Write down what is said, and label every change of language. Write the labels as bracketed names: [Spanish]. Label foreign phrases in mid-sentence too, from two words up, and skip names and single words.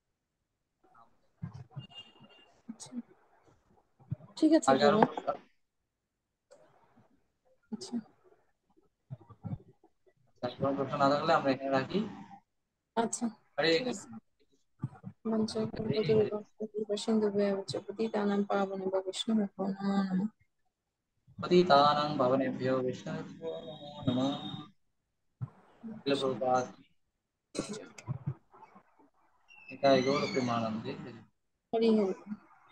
[Bangla] ঠিক আছে আগে আরো প্রভু। আচ্ছা, আচ্ছা কোনো প্রশ্ন না থাকলে আমরা এখানে রাখি। আচ্ছা হরে ঠিক আছে। কৃষ্ণ। হরে হরে [Sanskrit] মঞ্চ সিন্ধু পতিতানাং পাবনেভ্যো বৈষ্ণবেভ্যো নমো নমঃ। পতিতানাং পাবনেভ্যো বৈষ্ণবেভ্যো নমো নমঃ। [Bangla] শিল প্রভুপাদ কি জয়। নিতাই গৌর প্রেমানন্দে। হরি হরি।